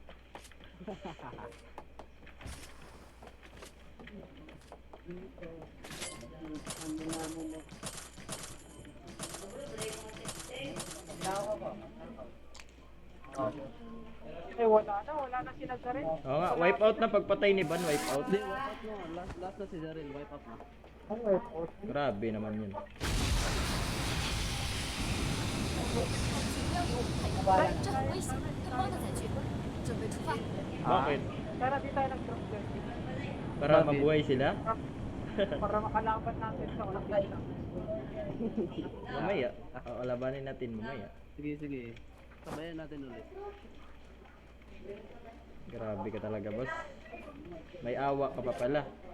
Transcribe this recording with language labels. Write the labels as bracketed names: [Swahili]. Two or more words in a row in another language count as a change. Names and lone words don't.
[Filipino] Eh, wala na sinagsarin. Oo nga, [English] wipe out [Filipino] na pagpatay ni Ban, [English] wipe out. [Filipino] Hindi, [English] wipe out [Filipino] mo. Last na si Daryl. [English] Wipe out [Filipino] na. Grabe naman yun. [Chinese] 这很危险，跟猫的载具，准备出发。 [Filipino] Bakit? Kaya di tayo nag-drop din. Para Bakit? mabuhay sila? Para makalaban natin sa walang kita. Mamaya. Labanin natin mamaya. Sige. Sabayan natin ulit. Grabe ka talaga, boss. May awa ka pa pala.